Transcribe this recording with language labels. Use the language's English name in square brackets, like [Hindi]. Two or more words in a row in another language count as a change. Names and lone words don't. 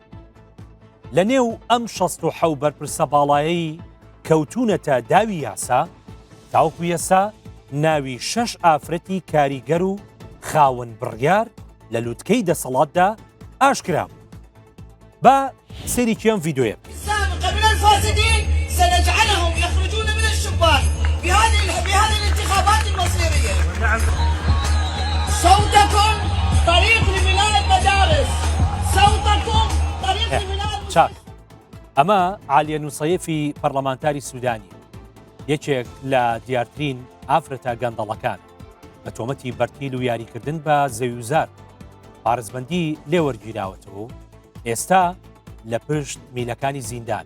[Central Kurdish] لە نێو ئەم 67 بەرپرسە باڵایەی کەوتونەتە داوی یاسا، تاوەکو ئێستا ناوی 6 ئافرەتی کاریگەر و خاوەن بڕیار لە لووتکەی دەسەڵاتدا ئاشکرا بوو. با سەیرێکی ئەم ڤیدیۆیە بکەین. [Arabic] سابقا من الفاسدين سنجعلهم يخرجون من الشباك بهذه الانتخابات المصيرية. صوتكم طريق لبناء المدارس، صوتكم طريق لبناء [Central Kurdish] چاک. ئەمە عالیە نووسەیەفی پەرلەمانتاری سوودانی، یەکێک لە دیارترین ئافرەتە گەندەڵەکان بە تۆمەتی بەرتیل و یاریکردن بە زەویوزار پارێزبەندی لێوەرگیراوەتەوە و ئێستا لە پشت میلەکانی زیندانە.